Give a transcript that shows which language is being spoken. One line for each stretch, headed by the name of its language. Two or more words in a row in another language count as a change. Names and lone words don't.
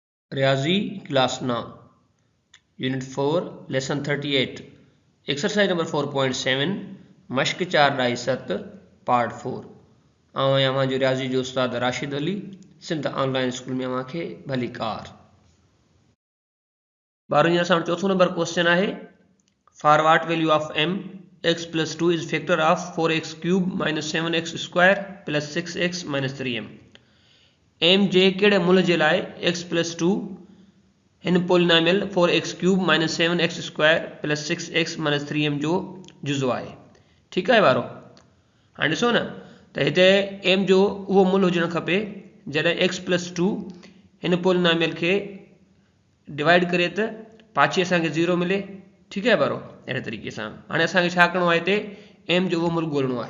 Sindhi: रियाजी
English: class 9 unit 4 lesson 38 exercise number 4.7
Sindhi: मश्क 4.7 पार्ट 4 आवां जो रियाजी जो उस्ताद राशिद अली सिंध ऑनलाइन स्कूल में अवां खे भली कार। ॿारनि जा असां चौथों नंबर क्वेश्चन है
English: for what value of m x plus 2 is factor of 4x cube minus 7x square plus 6x minus 3m
Sindhi: m जे कहिड़े मुल्ह जे लाइ
English: x plus 2
Sindhi: हिन पोलिनोमियल
English: 4x cube minus 7x square plus 6x minus 3m
Sindhi: जो जुज़ो आहे। ठीकु आहे वारो। हाणे ॾिसो न त हिते m जो उहो मुल्ह हुजणु खपे जॾहिं
English: x plus 2
Sindhi: हिन पोलिनोमियल खे डिवाइड करे त पाछी असांखे 0 मिले। ठीकु आहे वारो। अहिड़े तरीक़े सां हाणे असांखे छा करिणो आहे हिते m जो उहो मुल्ह ॻोल्हणो आहे।